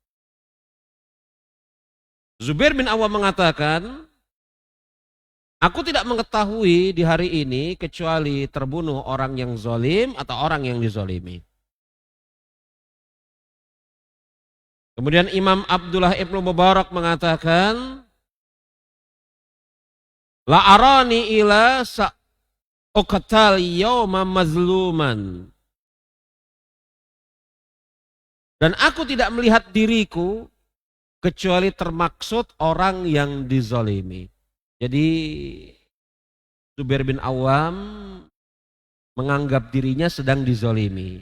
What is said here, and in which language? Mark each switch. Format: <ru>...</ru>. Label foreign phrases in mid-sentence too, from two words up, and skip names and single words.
<id>Zubair bin Awam mengatakan, aku tidak mengetahui di hari ini kecuali terbunuh orang yang zalim atau orang yang dizalimi. Kemudian Imam Abdullah ibnu Mubarak mengatakan,</id> <ar>لا أراني إلا سأقتل اليوم مظلوما.</ar> <id>Dan aku tidak melihat diriku kecuali termaksud orang yang dizalimi. Jadi Zubair bin Awam menganggap dirinya sedang dizalimi.</id>